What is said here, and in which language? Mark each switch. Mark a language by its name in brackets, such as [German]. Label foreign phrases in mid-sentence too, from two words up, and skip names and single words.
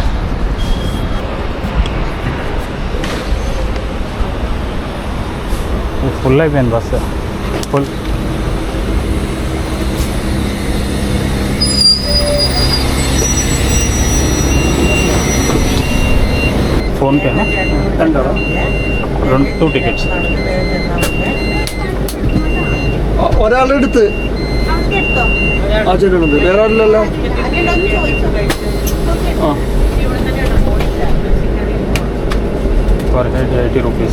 [Telugu] ఫుల్ అయిపోయింది బస్సు, ఫుల్. ఫోన్పేనా? 2 టికెట్స్. [Malayalam] ഒരാളെടുത്ത് ആ ചേട്ടനുണ്ട്, വേറെ ആരില്ലല്ലോ. ആ [English] per head 80 rupees.